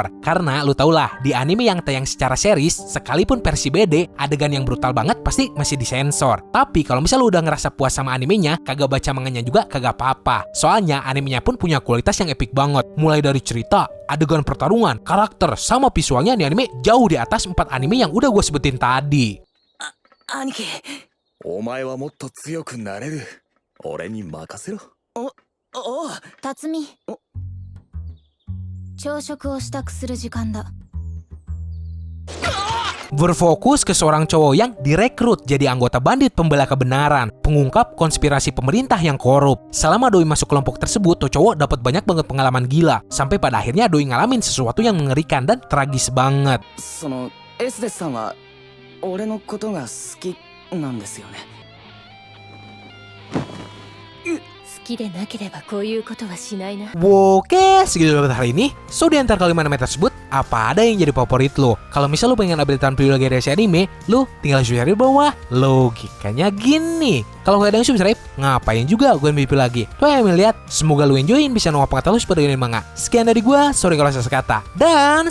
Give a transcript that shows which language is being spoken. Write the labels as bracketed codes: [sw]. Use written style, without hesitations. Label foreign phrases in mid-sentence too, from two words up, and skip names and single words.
[id] Karena lu tau lah, di anime yang tayang secara series, sekalipun versi BD, adegan yang brutal banget pasti masih disensor. Tapi kalau misal lu udah ngerasa puas sama animenya, kagak baca manganya juga kagak apa-apa. Soalnya animenya pun punya kualitas yang epic banget. Mulai dari cerita, adegan pertarungan, karakter, sama visualnya di anime jauh di atas 4 anime yang udah gue sebutin tadi. [ja] 兄貴。お前はもっと強くなれる。俺に任せろ。おう。辰巳。朝食を支度する時間だ。 [id] Berfokus ke seorang cowok yang direkrut jadi anggota bandit pembela kebenaran, pengungkap konspirasi pemerintah yang korup. Selama Doi masuk kelompok tersebut, tuh cowok dapat banyak banget pengalaman gila, sampai pada akhirnya Doi ngalamin sesuatu yang mengerikan dan tragis banget. [ja] そのエスデスさんは俺のことが好きなんですよね。好きでなければこういうことはしないな。 [id] Oke, segitu dulu buat hari ini. So, di antara kelima anime tersebut, apa ada yang jadi favorit lo? Kalau misal lo pengen updatean preview lagi dari si anime, lo tinggal share di bawah. Logikanya gini. Kalau gak ada yang subscribe, ngapain juga gue review lagi? Tuh yang lihat. Semoga lo enjoyin bisa nongol pengetahuan pada manga. Sekian dari gue, sorry kalau salah kata.